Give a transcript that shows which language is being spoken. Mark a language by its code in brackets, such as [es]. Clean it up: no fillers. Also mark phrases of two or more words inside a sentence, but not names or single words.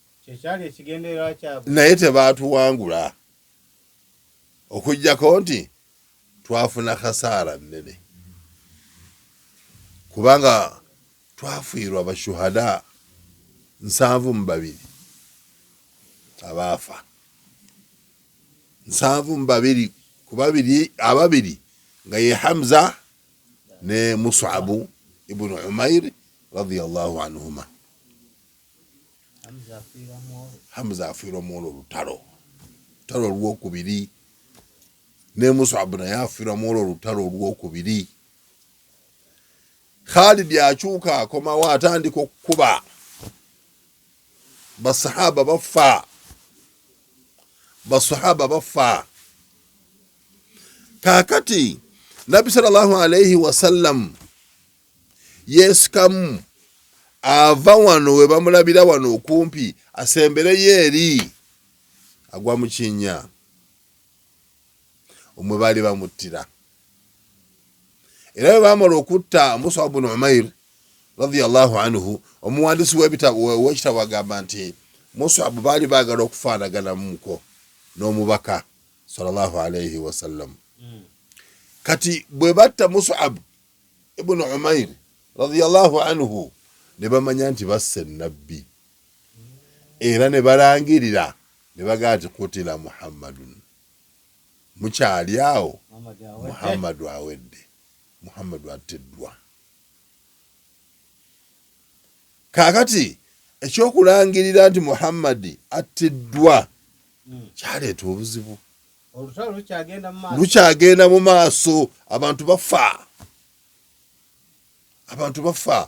[lg] Naye tebaatuwangula okuggyako nti twafuna khasaara nnene kubanga twafiirwa bashuhada 72 abaafa 72 ku ababiri nga ye Hamza ne Mus'ab ibn Umair [ar] رضي الله عنهما. [lg] Hamza afiirwa mu olutalo olwokubiri ne Mus'ab naye afiirwa mu olutalo olwokubiri. Khalid yakyuka akomawo atandika okukuba basahaba bafa kakati Nabbi [ar] صلى الله عليه وسلم [lg] yesikamu ava wano we bamulabira wano okumpi asembereyo eri agwa mu kinnya omwe baali bamuttira era bwe baamala okutta Mus'ab ibn Umair [ar] رضي الله عنه [lg] omuwandiisi w'ekitabo agamba nti Mus'ab baali baagala okufaanaganamuko n'omubaka [ar] صلى الله عليه وسلم. [lg] Kati bwe batta Mus'ab ibn Umair [ar] رضي الله عنه [lg] ne bamanya nti basse nabbi era ne balangirira ne bagaa nti [ar] قتل محمد, [lg] mukyali awo Muhammadu awedde, Muhammadu atteddwa. Kakati ekyokulangirira nti Muhammadi atteddwa kyaleeta obuzibu, lukyagenda mu maaso, abantu bafa.